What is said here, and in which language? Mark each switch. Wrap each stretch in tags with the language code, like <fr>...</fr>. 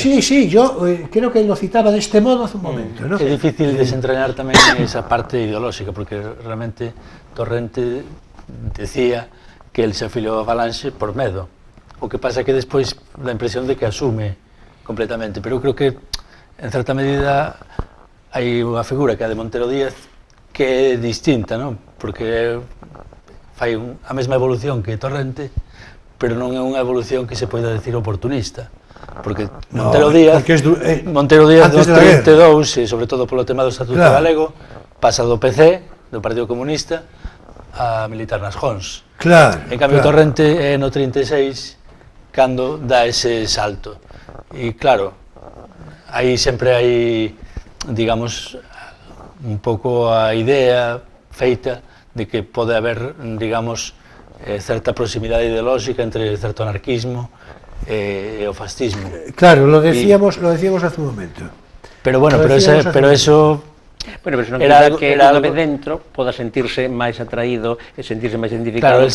<es>sí, yo creo que lo citaba de este modo hace un momento, ¿no?</es> <gl>É difícil desentrañar tamén esa parte ideolóxica, porque realmente Torrente decía que el se afiliou a Falange por medo. O que pasa que despois dá a impresión de que asume completamente, pero eu creo que en certa medida hai unha figura que é a de Montero Díaz que é distinta, non? Porque fai a mesma evolución que Torrente, pero non é unha evolución que se poida decir oportunista, porque Montero Díaz, Montero Díaz do 32, e sobre todo polo tema do Estatuto Galego, pasa do PC, do Partido Comunista, a militar nas Jons. Claro. En cambio, Torrente é no 36 cando dá ese salto. E claro, aí sempre hai, digamos, un pouco a idea feita de que pode haber, digamos, certa proximidade ideolóxica entre certo anarquismo e o fascismo.</gl> <es>Claro, lo decíamos hace un momento. Pero bueno, pero eso</es> <gl>Bueno, pero non quita que unha vez dentro poda sentirse máis atraído e sentirse máis identificado</gl>